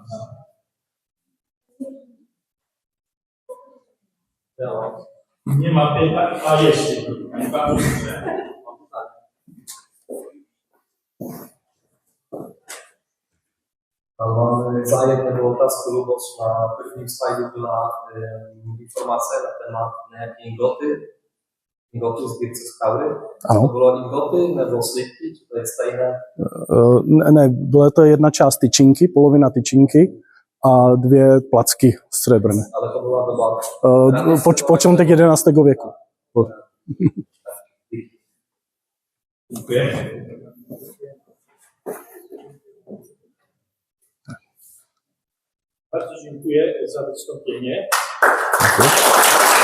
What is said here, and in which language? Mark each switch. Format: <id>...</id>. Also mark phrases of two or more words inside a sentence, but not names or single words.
<pl>Nie ma pytań, a jest pytań. Bardzo proszę. Mam jednego otázku, Luboc.</pl> <cs>Na prvním slajdu byla informace na téma nějaké ingoty z Birce Skaury. Ano. To bylo ingoty nebo slipky, či to je stejné? Ne, byla to jedna část tyčinky, polovina tyčinky a 2 placky střebrné. Ale to byla doba... Počátek 11. věku.</cs> <pl>Dziękuję. Bardzo dziękuję za wystąpienie. Dziękuję.</pl>